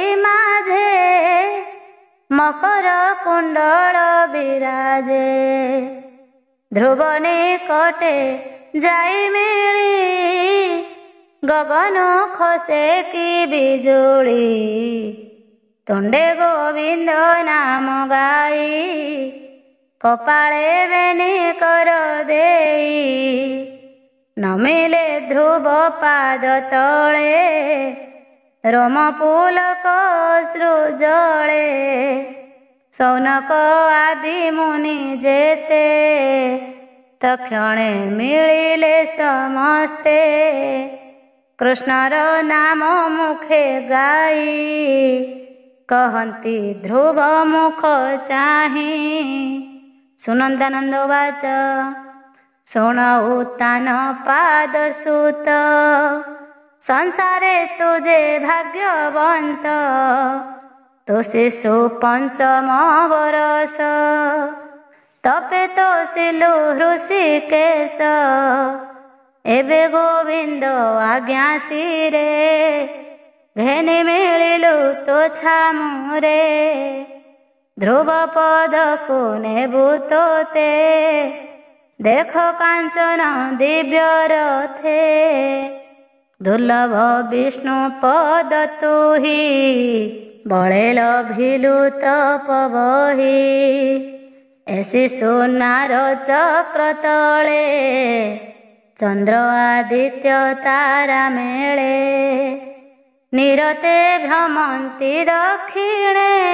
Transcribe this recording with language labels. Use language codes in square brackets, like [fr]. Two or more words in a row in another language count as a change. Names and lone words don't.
[or] ମାଝେ ମକର କୁଣ୍ଡଳ ବିରାଜେ ଧ୍ରୁବନେ କଟେ ଯାଇ ମିଳି ଗଗନ ଖସେ କି ବିଜୁଳି ତୁଣ୍ଡେ ଗୋବିନ୍ଦ ନାମ ଗାଇ କପାଳେ ବେଣୀ କର ଦେଇ ନମିଲେ ଧ୍ରୁବ ପାଦ ତଳେ ରୋମ ପୁଲକ ସୃଜଲେ ସୌନକ ଆଦି ମୁନି ଯେତେ ତକ୍ଷଣେ ମିଳିଲେ ସମସ୍ତେ କୃଷ୍ଣର ନାମ ମୁଖେ ଗାଇ କହନ୍ତି ଧ୍ରୁବ ମୁଖ ଚାହିଁ ସୁନନ୍ଦାନନ୍ଦ ବାଚ ସୁନ ଉତ୍ତାନ ପାଦ ସୁତ ସଂସାରେ ତୁଝେ ଭାଗ୍ୟବନ୍ତ ତୋ ଶିଶୁ ପଞ୍ଚମ ବରସ ତପେ ତୋ ସିଲୁ ଋଷିକେଶ ଏବେ ଗୋବିନ୍ଦ ଆଜ୍ଞା ଶିରେ ଘେନି ମିଳିଲୁ ତୋ ଛାମୁରେ, ଧ୍ରୁବ ପଦକୁ ନେବୁ ତୋତେ, ଦେଖ କାଞ୍ଚନ ଦିବ୍ୟ ରଥେ, ଦୁର୍ଲଭ ବିଷ୍ଣୁ ପଦ ତୁହି, ବଳେ ଲଭିଲୁ ତପବହି, ଏସି ସୁନାର ଚକ୍ର ତଳେ, ଚନ୍ଦ୍ର ଆଦିତ୍ୟ ତାରା ମେଳେ, ନିରତେ ଭ୍ରମନ୍ତି ଦକ୍ଷିଣେ,